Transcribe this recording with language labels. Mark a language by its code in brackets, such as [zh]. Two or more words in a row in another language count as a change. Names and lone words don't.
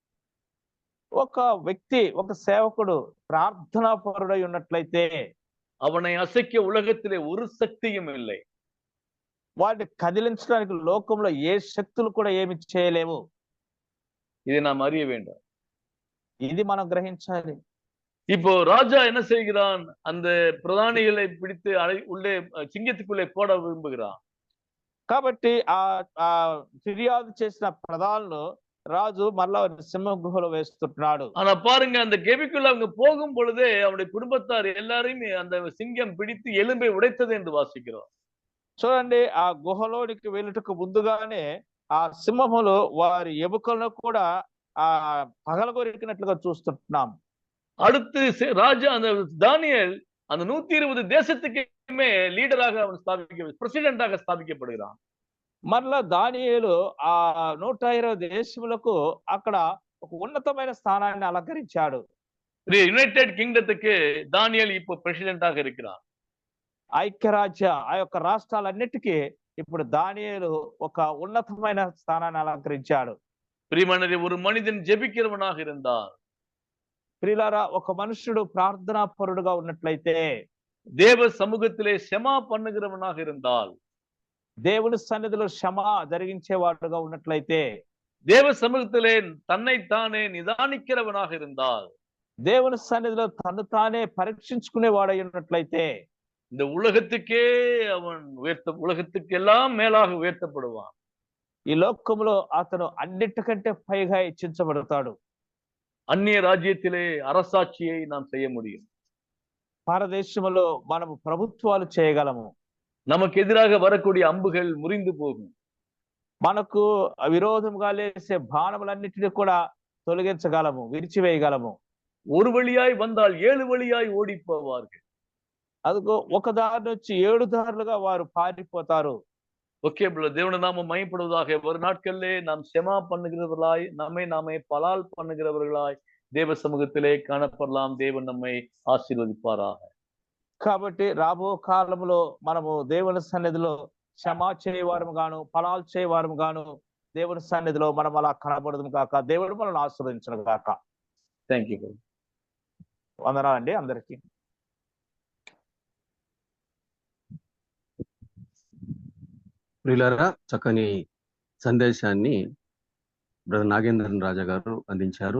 [te] ఒక వ్యక్తి, ఒక సేవకుడు ప్రార్థనా పరుడై ఉన్నట్లయితే [ta] அவனை அசைக்க உலகத்திலே ஒரு சக்தியும் இல்லை. [te] వాడిని కదిలించడానికి లోకంలో ఏ శక్తులు కూడా ఏమి చేయలేవు. [ta] இதை நாம் அறிய வேண்டும். [te] ఇది మనం గ్రహించాలి. [ta] இப்போ ராஜா என்ன செய்கிறான்? அந்த பிரதானிகளை பிடித்து உள்ளே சிங்கத்துக்குள்ளே போட விரும்புகிறான். [te] కాబట్టి ఆ ఫిర్యాదు చేసిన ప్రధానులు రాజు మరలా సింహ గుహలో వేస్తున్నాడు. [ta] ஆனா பாருங்க, அந்த கெபிக்குள்ள அவங்க போகும் பொழுதே அவனுடைய குடும்பத்தார் எல்லாரையும் அந்த சிங்கம் பிடித்து எலும்பை உடைத்தது என்று வாசிக்கிறோம். [te] చూడండి, ఆ గుహలోనికి వెళ్ళుటకు ముందుగానే ఆ సింహములు వారి ఎముకలను కూడా ఆ పగలగొరికినట్లుగా చూస్తున్నాం. [ta] அடுத்து ராஜா அந்த தானியேல் அந்த 120 தேசத்துக்குமே லீடராக அவன் பிரசிடென்டாக ஸ்தாபிக்கப்படுகிறான். [te] మరలా దానియేలు ఆ 120 దేశములకు అక్కడ ఒక ఉన్నతమైన స్థానాన్ని అలంకరించాడు. [ta] யுனைடெட் கிங்டத்துக்கு தானியேல் இப்போ பிரசிடென்டாக இருக்கிறான். [te] ఐక్యరాజ్య ఆ యొక్క రాష్ట్రాలన్నిటికీ ఇప్పుడు దానియేలు ఒక ఉన్నతమైన స్థానాన్ని అలంకరించాడు. [ta] பிரியமானவரே, ஒரு மனிதன் ஜெபிக்கிறவனாக இருந்தால், [te] ప్రియులారా, ఒక మనుషుడు ప్రార్థనా పరుడుగా ఉన్నట్లయితే, [ta] தேவ சமூகத்திலே செமா பண்ணுகிறவனாக இருந்தால், [te] దేవుని సన్నిధిలో క్షమ జరిగించేవాడుగా ఉన్నట్లయితే, [ta] தேவ சமூகத்திலே தன்னைத்தானே நிதானிக்கிறவனாக இருந்தால், [te] దేవుని సన్నిధిలో తను తానే పరీక్షించుకునేవాడై ఉన్నట్లయితే, [ta] இந்த உலகத்துக்கே அவன் உலகத்துக்கெல்லாம் மேலாக உயர்த்தப்படுவான். [te] ఈ లోకంలో అతను అన్నిటికంటే పైగా హెచ్చించబడతాడు. [ta] அந்நிய ராஜ்யத்திலே அரசாட்சியை நாம் செய்ய முடியும். [te] భారతదేశంలో మనము ప్రభుత్వాలు చేయగలము. [ta] நமக்கு எதிராக வரக்கூடிய அம்புகள் முறிந்து போகும். [te] మనకు విరోధంగా లేసే బాణములన్నిటిని కూడా తొలగించగలము, విరిచివేయగలము. [ta] ஒரு வழியாய் வந்தால் 7 வழியாய் ஓடி போவார்கள். [te] అదిగో ఒక దారి నుంచి 7 దారులుగా వారు పారిపోతారు. [ta] ஓகே பிரதர், தேவன நாம மகிமைப்படுவதாக. ஒரு நாட்களிலே நாம் செமா பண்ணுகிறவர்களாய், நாமே பலால் பண்ணுகிறவர்களாய் தேவ சமூகத்திலே காணப்படலாம். தேவன் நம்மை ஆசீர்வதிப்பாராக. [te] కాబట్టి రాబో కాలంలో మనము దేవుని సన్నిధిలో క్షమా చేయవారము గాను, ఫలాలు చేయవారము గాను దేవుని సన్నిధిలో మనం అలా కనబడదు కాక, దేవుడు మనల్ని ఆశీర్వదించను కాక. [en] thank you. [te] వందనాలండి అందరికీ. ప్రియులారా, చక్కని సందేశాన్ని బ్రదర్ నాగేంద్రన్ రాజా గారు అందించారు.